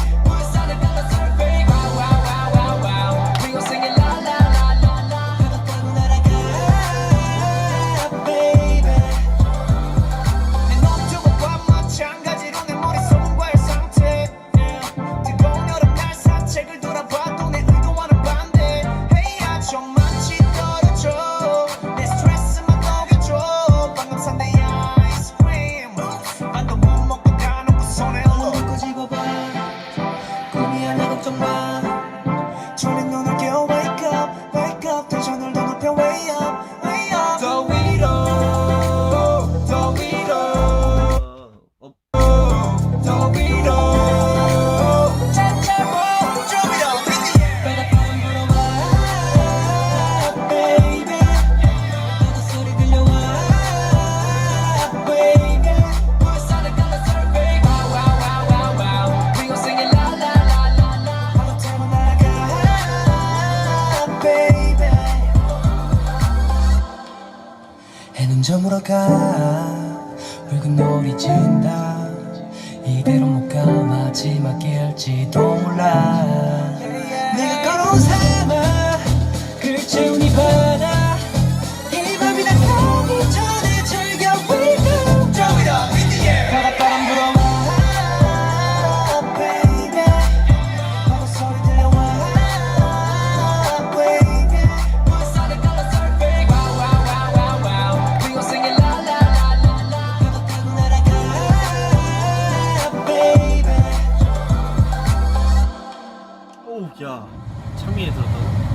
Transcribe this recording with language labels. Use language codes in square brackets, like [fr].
[ko] 물살을 따라 surfing, wow, wow, wow, wow, wow. [en] We gon' sing it la la la la la. [ko] 바다 타고 날아가, baby. 내 너튜브와 마찬가지로 내 머릿속과의 상태. 뜨거운 여름날 산책을 돌아봐도 내 의도와는 반대. Hey, 좀만치 떨어져. 내 스트레스만 녹여줘. 방금 산 내 아이스크림. 반도 못 먹고 다 놓고 손에 얼른 들고 집어봐. 꿈이 아니야 걱정 마. 졸린 눈을 깨워 wake up, wake up. 텐션을 더 높여 way up, way up. 더 위로, 더 위로. 더 위로. 바닷바람 불어와, baby. 바다 소리 들려와, baby. 물살을 따라 surfing, wow, wow, wow, wow, wow. [en] We gon' sing it la la la la la. [ko] 바다 타고 날아가, baby. 해는 저물어 가. 붉은 노을이 진다. 이대로 못 가. 마지막일지도 몰라. 내가 걸어온 사막을 채운 이 바다. 이 밤이 다 가기 전에 즐겨 wake up. [en] Jump it up in the air. [ko] 바닷바람 불어와, baby. 바다 소리 들려와, baby. 물살을 따라 surfing, wow, wow, wow, wow, wow. [en] We gon' sing it la la la la la. [ko] 바다 타고 날아가, baby. 오, 야, 창민이 들었다고?